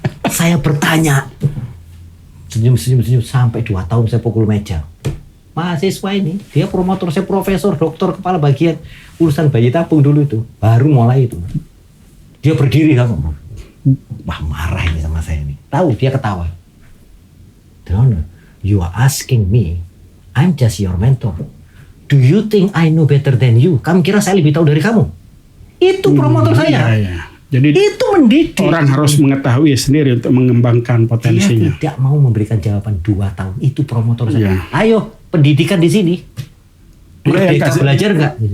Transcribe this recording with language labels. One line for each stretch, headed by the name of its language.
Indonesian: Saya bertanya, senyum sampai 2 tahun saya pukul meja. Mahasiswa ini, dia promotor saya, profesor, doktor, kepala bagian urusan bayi tabung dulu itu, baru mulai itu. Dia berdiri kamu, wah marah ini sama saya ini. Tahu dia ketawa.
English: Don't, you are asking me, I'm just your mentor. Do you think I know better than you?
Indonesian: Kamu kira saya lebih tahu dari kamu? Itu promotor saya. Iya. Jadi itu mendidik. Orang harus mengetahui sendiri untuk mengembangkan potensinya. Dia tidak mau memberikan jawaban 2 tahun. Itu promotor saya. Iya. Ayo, pendidikan di sini. Merdeka belajar nggak?